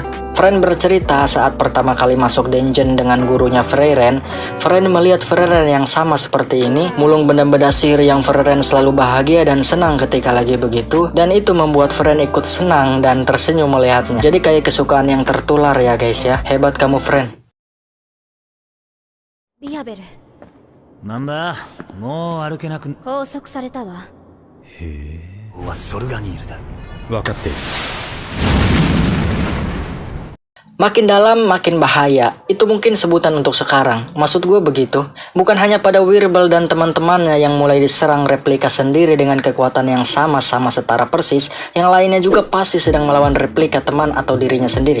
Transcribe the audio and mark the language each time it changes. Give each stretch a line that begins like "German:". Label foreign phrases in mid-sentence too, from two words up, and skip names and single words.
Indonesian: Frieren bercerita saat pertama kali masuk dungeon dengan gurunya Frieren melihat Frieren yang sama seperti ini, mulung benda-benda sihir yang Frieren selalu bahagia dan senang ketika lagi begitu, dan itu membuat Frieren ikut senang dan tersenyum melihatnya. Jadi kayak kesukaan yang tertular ya guys ya. Hebat kamu Frieren.
Japanese: ビアベル、なんだ、もう歩けなく。拘束されたわ。へえ、はソルガニールだ。分かっている。
Indonesian: Makin dalam makin bahaya, itu mungkin sebutan untuk sekarang. Maksud gue begitu, bukan hanya pada Wirbel dan teman-temannya yang mulai diserang replika sendiri dengan kekuatan yang sama-sama setara persis, yang lainnya juga pasti sedang melawan replika teman atau dirinya sendiri.